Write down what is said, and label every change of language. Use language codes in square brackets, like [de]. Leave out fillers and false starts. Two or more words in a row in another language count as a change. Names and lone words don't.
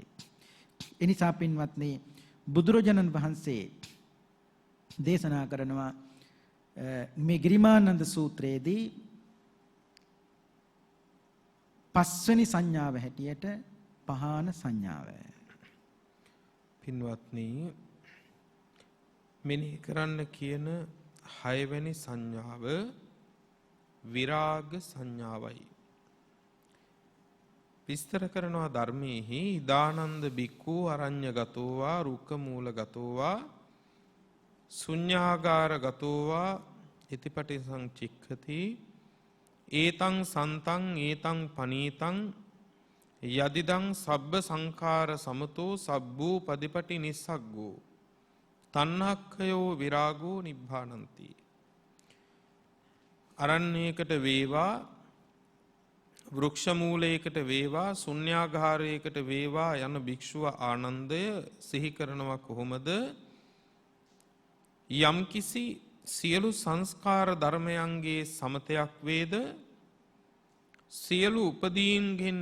[si] එනිසා පින්වත්නි බුදුරජාණන් වහන්සේ දේශනා කරනවා මේ ගිරිමානන්ද සූත්‍රයේදී පස්වෙනි සංඥාව හැටියට පහාන සංඥාව. පින්වත්නි මෙනෙහි කරන්න කියන 6 වෙනි සංඥාව විරාග සංඥාවයි. විස්තර කරනවා ධර්මයේහි [pi] ඉදානන්ද බික්ඛු අරඤ්‍යගතෝවා රුක්ඛ මූලගතෝවා ශුඤ්ඤාගාරගතෝවා ඉතිපටි සංචික්ඛති ඒතං සන්තං ඒතං පනීතං යදිදං සබ්බ සංඛාර සමතෝ සබ්බූ පදිපටි නිස්සග්ගෝ තණ්හක්ඛයෝ විරාගෝ නිබ්බානಂತಿ. [si] අරණ්‍යයකට වේවා වෘක්ෂ මූලයකට වේවා ශුන්‍යාගාරයකට වේවා යන භික්ෂුව ආනන්දය සිහි කරනවා කොහොමද? යම්කිසි සියලු සංස්කාර ධර්මයන්ගේ සමතයක් වේද සියලු උපදීන්ගෙන්